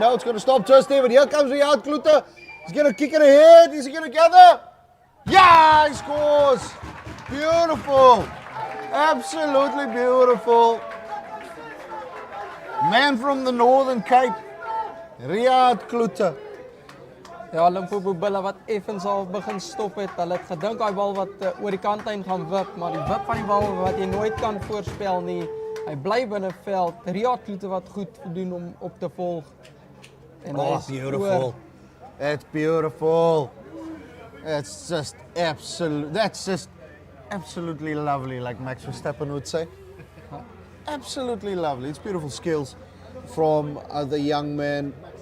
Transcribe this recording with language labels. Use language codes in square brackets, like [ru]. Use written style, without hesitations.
[en] No, it's going to stop just there. But here comes Riyad Klute. He's going to kick it ahead. Is he going to gather? Yeah, he scores. Beautiful. Absolutely beautiful. Man from the Northern Cape, Riyad Klute. [af] Ja, Limpopo bulle wat effens al begin stop het. Hulle het gedink daai bal wat oor die kantlyn gaan wip, maar die wip van die bal wat jy nooit kan voorspel nie. Hy bly binne veld. Riyad Klute wat goed doen om op te volg. En [en] Beautiful. It's beautiful. It's just absolutely lovely, like Max Verstappen would say. Absolutely lovely. It's beautiful skills from the young man.